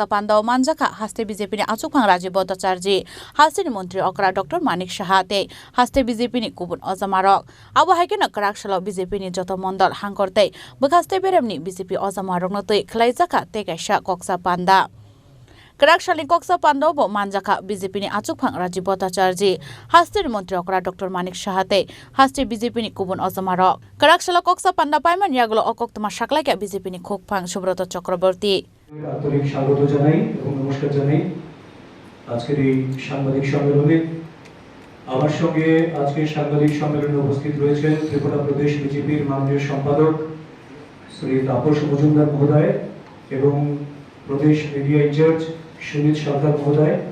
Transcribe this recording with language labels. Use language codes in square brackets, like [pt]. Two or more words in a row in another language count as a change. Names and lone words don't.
[trp] panda o manjaka haste BJP ni achukphang Rajiv Bhattacharya haste ni mantri okra Dr Manik Saha tei haste BJP ni kubun ojamarok abo haikena karaksalo BJP ni joto mondol hangkor tei bwkhaste beremni BJP ojamarok no tui khlaijaka tei kaisa koksa panda Karaksalni koksa panda bo manjaka BJP ni achukphang Rajiv Bhattacharya haste ni mantri okra Dr Manik Saha tei haste BJP ni kubun ojamarok Karaksalo koksa panda paiman yaglo okoktuma saklaika BJP ni khukphang Subroto Chakraborty [bn] আন্তরিক স্বাগত জানাই এবং নমস্কার জানাই আজকের এই সাংবাদিক সম্মেলনে আমার সঙ্গে আজকের সাংবাদিক সম্মেলনে উপস্থিত রয়েছেন ত্রিপুরা প্রদেশ বিজেপির মাননীয় সম্পাদক শ্রী তাপস মজুমদার মহোদয় এবং প্রদেশ [en] media in-charge [bn] সুনীত সরকার মহোদয়